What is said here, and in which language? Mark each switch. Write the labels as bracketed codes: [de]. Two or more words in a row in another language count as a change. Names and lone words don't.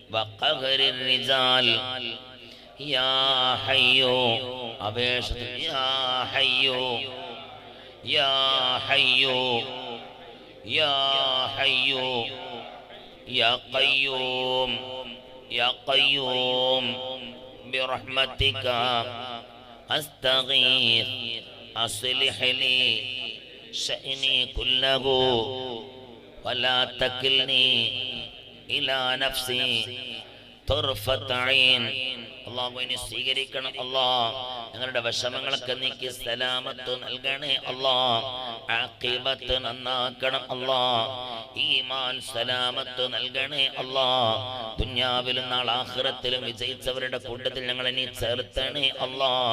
[ar] وقهر الرجال يا حي أبيشة يا حي يا حي يا حي يا قيوم يا قيوم برحمتك أستغيث أصلح لي شأني كله ولا تكلني إلى نفسي طرفة عين. [ml] അള്ളാഹുവിനെ സ്വീകരിക്കണം അല്ലാഹ്. ഞങ്ങളുടെ വിഷമങ്ങളൊക്കെ നീക്കി സലാമത്ത് നൽകണേ അല്ലാഹ്. ആഖിബത്ത് നന്നാക്കണം അല്ലാഹ്. ഈമാൻ സലാമത്ത് നൽകണേ അല്ലാഹ്. ദുനിയാവിലും നാളെ ആഖിറത്തിലും വിജയിച്ചവരുടെ കൂട്ടത്തിൽ ഞങ്ങളെ നീ ചേർത്തണേ അല്ലാഹ്.